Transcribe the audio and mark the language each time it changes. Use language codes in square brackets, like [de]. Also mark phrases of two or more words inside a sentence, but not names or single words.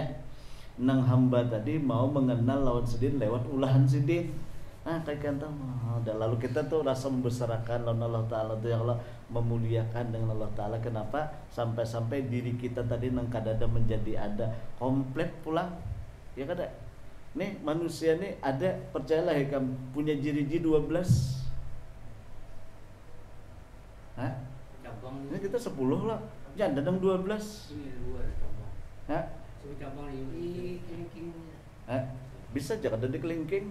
[bjn] Nang hamba tadi mau mengenal lawan sidin lewat ulahan sidin. Kayak kata dan lalu kita tuh rasa membesarkan lawan Allah Ta'ala tuh, ya Allah, memuliakan dengan Allah Ta'ala. [id] Kenapa? [bjn] Sampai-sampai diri kita tadi nang kadada menjadi ada komplit pulang. Ya kada? [id] Nih manusia nih ada, percayalah ya kamu punya jiri-jiri 12. Ini kita 10 lah. Jangan ada 12. Bisa aja ada di kelingking.